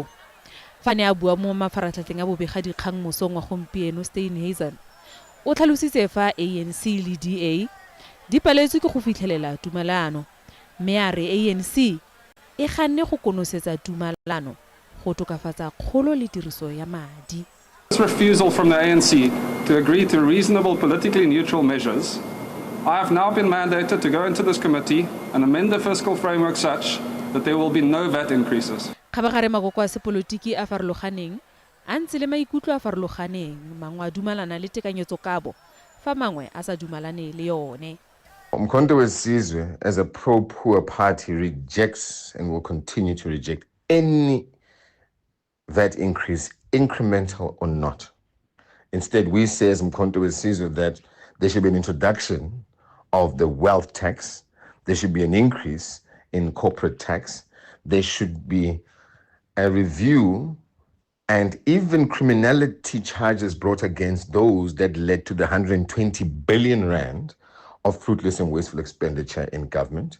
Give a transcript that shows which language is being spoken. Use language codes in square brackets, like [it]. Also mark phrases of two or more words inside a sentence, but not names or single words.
[tn] Fa ne a bua mo mafaratlhatlheng a bobega dikgang mosong wa gompieno, Steenhuisen o tlhalositse fa ANC le DA di paletswe ke go fitlhelela tumalano, mme a re ANC e ganne go konosetsa tumalano go tokafatsa kgolo le tiriso ya madi. [en] This refusal from the ANC to agree to reasonable politically neutral measures I have now been mandated to go into this committee and amend the fiscal framework such that there will be no VAT increases. [tn] Kgabagare makoko a sepolotiki a farologaneng a ntse le maikutlo a farologaneng, mangwe a dumalana le tekanyetsokabo fa mangwe a sa dumalane le yone. [en] Umkhonto weSizwe, as a pro-poor party, rejects and will continue to reject any VAT increase, incremental or not. Instead, we say as Umkhonto weSizwe that there should be an introduction of the wealth tax, there should be an increase in corporate tax, there should be a review and even criminality charges brought against those that led to the 120 billion rand of fruitless and wasteful expenditure in government.